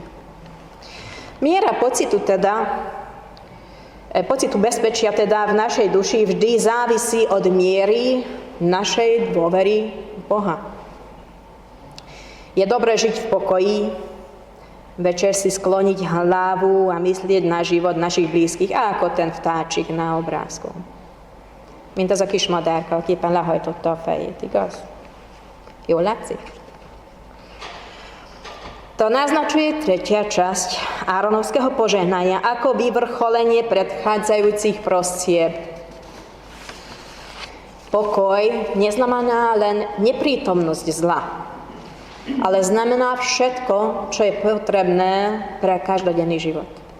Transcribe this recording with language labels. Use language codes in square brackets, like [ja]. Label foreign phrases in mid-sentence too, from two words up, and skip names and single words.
[sk] Miera pocitu bezpečia teda v našej duši vždy závisí od miery našej dôvery Boha. Je dobré žiť v pokoji, večer si skloniť hlavu a myslieť na život našich blízkych, ako ten vtáčik na obrázku. [hu] Mint az a kis madárka, aki éppen lehajtotta a fejét, igaz? Jól látszik? [sk] To naznačuje 3. časť Áronovského požehnania ako vyvrcholenie predchádzajúcich prosieb. Pokoj neznamená len neprítomnosť zla, ale znamená všetko, čo je potrebné pre každodenný život.